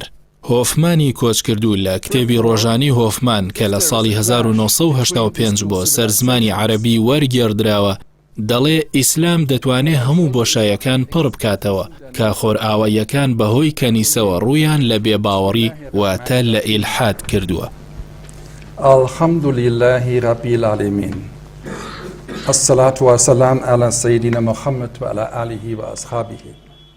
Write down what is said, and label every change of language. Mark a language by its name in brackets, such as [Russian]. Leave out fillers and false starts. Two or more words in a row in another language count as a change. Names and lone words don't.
[Central Kurdish] هۆفمانی کۆچ کردو لە کتێبی ڕۆژانی هۆفمان کە لە ساڵی 1985 بۆ سەر زمانی عەرەبی وەرگێڕدراوە دەڵێ ئیسلام دەتوانێت هەموو بۆشایەکان پڕ بکاتەوە کە خۆرئاواییەکان بەهۆی کەنیسەوە ڕوویان لە بێباوەڕی واتە لە ئیلحاد کردووە. [Arabic] الحمدلله رب العالمین الصلاة والسلام على سيدنا محمد وعلى آله وأصحابه